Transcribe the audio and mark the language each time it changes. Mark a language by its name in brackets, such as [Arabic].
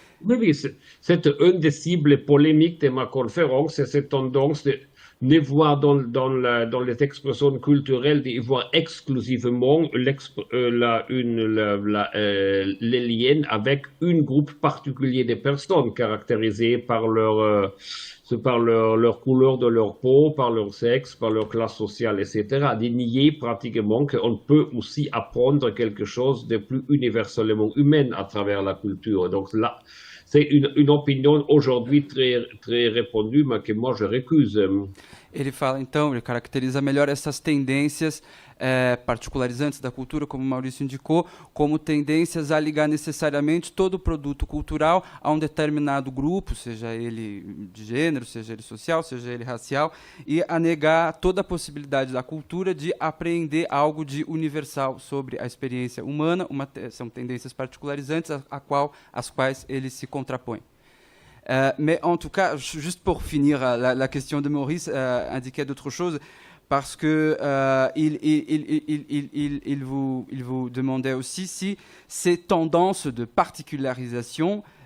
[French] Oui, c'est une des cibles polémiques de ma conférence, c'est cette tendance de ne voir dans les expressions culturelles, de voir exclusivement les liens avec un groupe particulier de personnes caractérisées par leur couleur de leur peau, par leur sexe, par leur classe sociale, etc. De nier pratiquement qu'on peut aussi apprendre quelque chose de plus universellement humain à travers la culture. Donc là, c'est une [Portuguese] opinião [French] aujourd'hui très répandue, [Portuguese] mas [French] que moi je récuse. [Portuguese] Ele fala, então, ele caracteriza melhor essas tendências particularizantes da cultura, como o Maurício indicou, como tendências a ligar necessariamente todo o produto cultural a um determinado grupo, seja ele de gênero, seja ele social, seja ele racial, e a negar toda a possibilidade da cultura de apreender algo de universal sobre a experiência humana. São tendências particularizantes às quais ele se contrapõe. [French] Mais en tout cas, juste pour finir la question de Maurice, indiquait d'autres choses, parce que il vous demandait aussi si ces tendances de particularisation